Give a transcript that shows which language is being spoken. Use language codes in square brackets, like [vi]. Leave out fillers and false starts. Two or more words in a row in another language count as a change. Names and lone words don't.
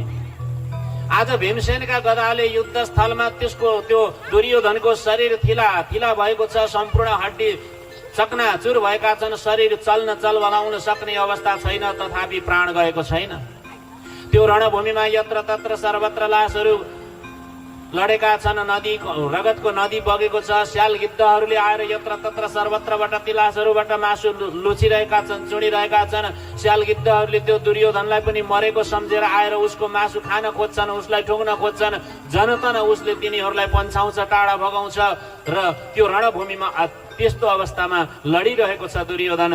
[ne] आज भीमसेनका गदाले युद्धस्थलमा त्यसको त्यो दुर्योधनको शरीर थिला थिला भएको छ, सम्पूर्ण हड्डी चकनाचुर भएका छन्, शरीर चल्न चल बनाउन सक्ने अवस्था छैन, तथापि प्राण गएको छैन। त्यो रणभूमिमा यत्र तत्र सर्वत्र लासहरू लडेका छन्, नदी रगतको नदी बगेको छ। स्याल गिद्धहरूले आएर यत्र तत्र सर्वत्रबाट ती लासहरूबाट मासु लुचिरहेका छन्, चुडिरहेका छन्। स्याल गिद्धहरूले त्यो दुर्योधनलाई पनि मरेको सम्झेर आएर उसको मासु खान खोज्छन्, उसलाई ठुङ्न खोज्छन्। जनतन उसले तिनीहरूलाई पन्छाउँछ, टाढा भगाउँछ र त्यो रणभूमिमा त्यस्तो अवस्थामा लडिरहेको छ दुर्योधन।